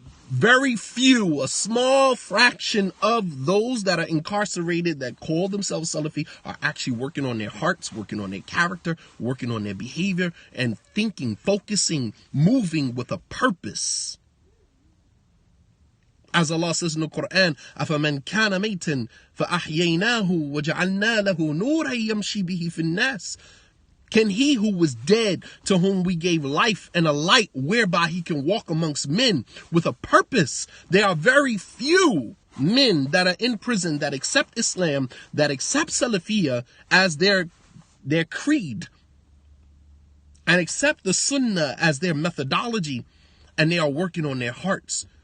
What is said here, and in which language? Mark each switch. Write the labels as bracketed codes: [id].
[en] Very few, a small fraction of those that are incarcerated that call themselves Salafi are actually working on their hearts, working on their character, working on their behavior, and thinking, focusing, moving with a purpose. As Allah says in the Quran, [ar] أَفَمَنْ كَانَ مَيْتًا فَأَحْيَيْنَاهُ وَجَعَلْنَا لَهُ نُورًا يَمْشِي بِهِ فِي النَّاسِ. [en] Can he who was dead, to whom we gave life and a light whereby he can walk amongst men with a purpose? There are very few men that are in prison that accept Islam, that accept Salafiyah as their creed, and accept the Sunnah as their methodology, and they are working on their hearts.